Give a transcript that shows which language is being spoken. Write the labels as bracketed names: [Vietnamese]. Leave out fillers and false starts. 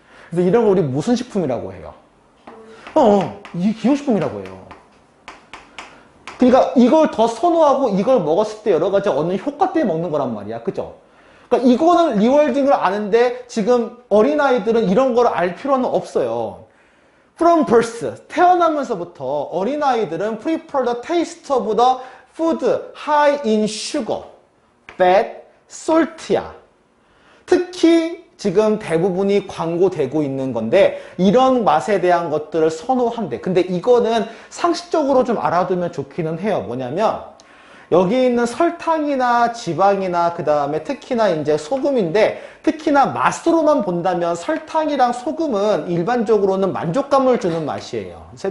[Korean] 그래서 이런 걸 우리 무슨 식품이라고 해요? 이게 기호식품이라고 해요. 그러니까 이걸 더 선호하고 이걸 먹었을 때 여러 가지 얻는 효과 때문에 먹는 거란 말이야. 그죠? 그러니까 이거는 리월딩을 아는데 지금 어린아이들은 이런 걸 알 필요는 없어요. [English] From birth, [Korean] 태어나면서부터 어린아이들은 [English] prefer the taste of the food high in sugar, fat, salt야. [Korean] 특히 지금 대부분이 광고되고 있는 건데 이런 맛에 대한 것들을 선호한대. 근데 이거는 상식적으로 좀 알아두면 좋기는 해요. 뭐냐면 여기 있는 설탕이나 지방이나 그 다음에 특히나 이제 소금인데 특히나 맛으로만 본다면 설탕이랑 소금은 일반적으로는 만족감을 주는 맛이에요.